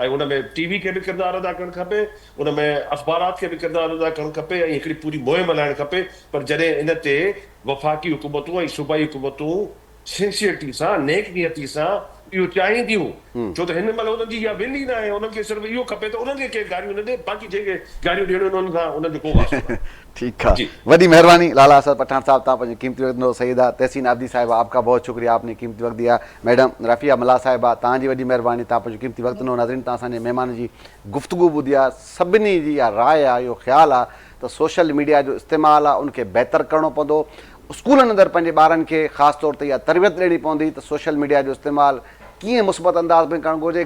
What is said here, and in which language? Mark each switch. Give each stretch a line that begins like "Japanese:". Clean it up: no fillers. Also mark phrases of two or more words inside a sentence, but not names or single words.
Sindhi: ऐं उन में टीवी खे बि किरदारु अदा करणु खपे, उन में अख़बारात खे बि किरदारु अदा करणु खपे ऐं हिकिड़ी पूरी मुहिम हलाइणु खपे। पर जॾहिं इन ते वफ़ाक़ी हुकूमतूं ऐं सूबाई हुकूमतूं सिंसियरिटी सां नेक नियती सां इहो चाहिनि थियूं, छो त हिन महिल उन्हनि जी इहा विल ई न आहे, उन्हनि खे सिर्फ़ु इहो खपे त उन्हनि खे केरु गारियूं न ॾे, बाक़ी जेके गारियूं ॾियणियूं उन्हनि खां उन्हनि जो को वास्तो न।
Urdu: ٹھیک ہے,
Sindhi: वडी मेहरबानी लाला असद पठान साहब, तव्हां पंहिंजो कीमती वक्त ॾिनो।
Urdu: سیدہ تحسین عابدی صاحبہ، آپ کا بہت شکریہ، آپ نے قیمتی وقت دیا.
Sindhi: मैडम रफ़िया मला साहिबा, तव्हांजी वॾी महिरबानी, तव्हां पंहिंजो कीमती वक्त ॾिनो। नाज़रीन, तव्हां असांजे महिमान जी गुफ़्तगू ॿुधी आहे, सभिनी जी इहा राय आहे, इहो ख़्यालु आहे त
English: social media
Sindhi: जो इस्तेमालु आहे उनखे बहितर करिणो पवंदो। स्कूलनि अंदरि पंहिंजे ॿारनि खे ख़ासि तौर ते इहा तरबियत ॾियणी पवंदी त
English: social media
Sindhi: जो इस्तेमालु कीअं मुस्बत अंदाज़ में करणु घुरिजे।